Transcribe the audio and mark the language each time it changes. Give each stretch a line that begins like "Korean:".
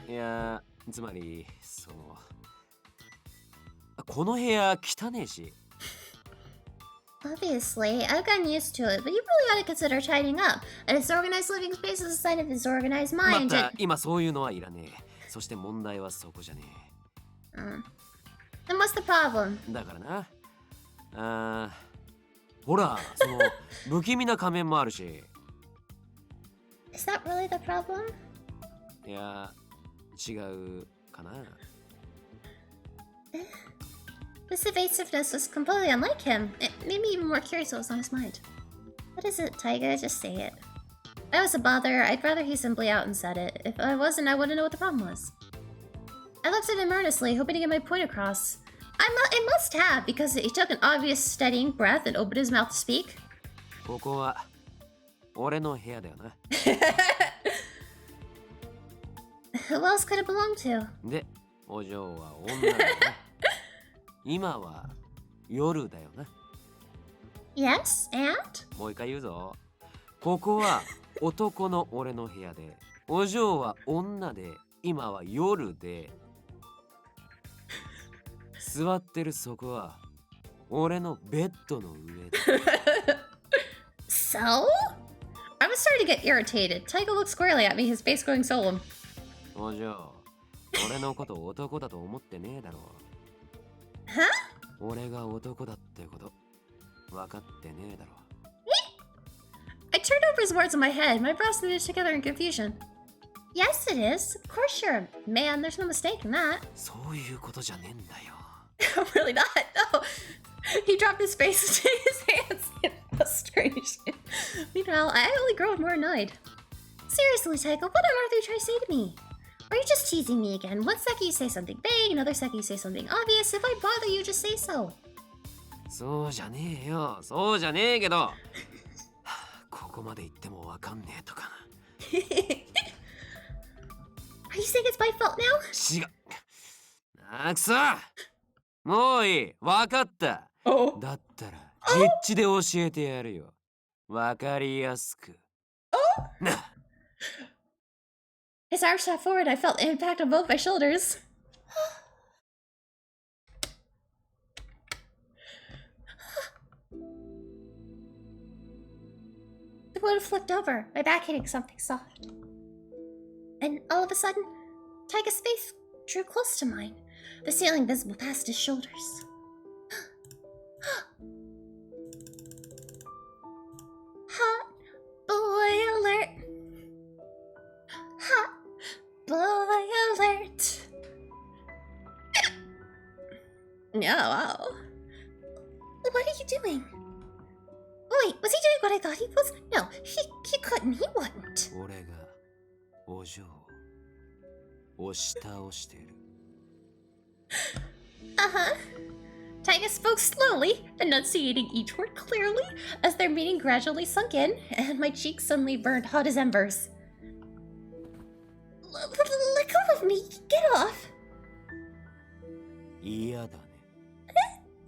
Japanese: いや、つまり、この部屋汚ねえし。
English: Obviously, I've gotten used to it, but you really ought to consider tidying up. A disorganized living space is a sign of disorganized
Japanese: ま
English: mind.
Japanese: た、今そういうのはいらねえ。そして問題はそこじゃね
English: Then what's the problem?
Japanese: え。だからな。ほら、不気味な仮面もあるし。
English: Is that really the problem?
Japanese: いや、違うかな。
English: This evasiveness was completely unlike him. It made me even more curious what was on his mind. What is it, Taiga? Just say it. If I was a bother, I'd rather he simply out and said it. If I wasn't, I wouldn't know what the problem was. I looked at him earnestly, hoping to get my point across. I must have, because he took an obvious steadying breath and opened his mouth to speak.
Japanese: ここは俺の部屋だよな。
English: Who else could it belong to?
Japanese: で、お嬢は女だよな。今は夜だよな。
English: Yes, and?
Japanese: もう一回言うぞ。ここは男の俺の部屋で、お嬢は女で、今は夜で、座ってるそこは俺のベッドの上だ。
English: So? I was starting to get irritated. Taiga looked squarely at me, his face growing solemn.
Japanese: お嬢、俺のこと男だと思ってねえだろ。
English: Huh?
Japanese: 俺が男だってこと分かってねえだろ。
English: I turned over his words in my head, my brows knitted together in confusion. Yes, it is. Of course you're a man, there's no mistake in that.
Japanese: そういうことじゃねえんだよ。
English: Really not, no. He dropped his face into his hands in frustration. Meanwhile, I only grow more annoyed. Seriously, Taiga, what on earth are you trying to say to me? Or are you just teasing me again? One second you say something vague, another second you say something obvious. If I bother you, just say so.
Japanese: そうじゃねえよ。そうじゃねえけど。ここまで言ってもわかんねえとか。
English: Are you saying it's my fault now?
Japanese: 違う。くそもういい。わかった。
English: Oh.
Japanese: だったら、実地で教えてやるよ。わかりやすく。な。
English: His arm shot forward, I felt the impact on both my shoulders. The wood flipped over, my back hitting something soft. And all of a sudden, Taiga's face drew close to mine, the ceiling visible past his shoulders. Hot boy alert! Hot boy alert! Yeah, wow. What are you doing? Wait, was he doing what I thought he was? No, he couldn't, he wouldn't.
Japanese: 俺がお嬢を押し倒してる。
English: Uh-huh. Taiga spoke slowly, enunciating each word clearly as their meaning gradually sunk in, and my cheeks suddenly burned hot as embers. Let go of me! Get off!
Japanese: 嫌だね。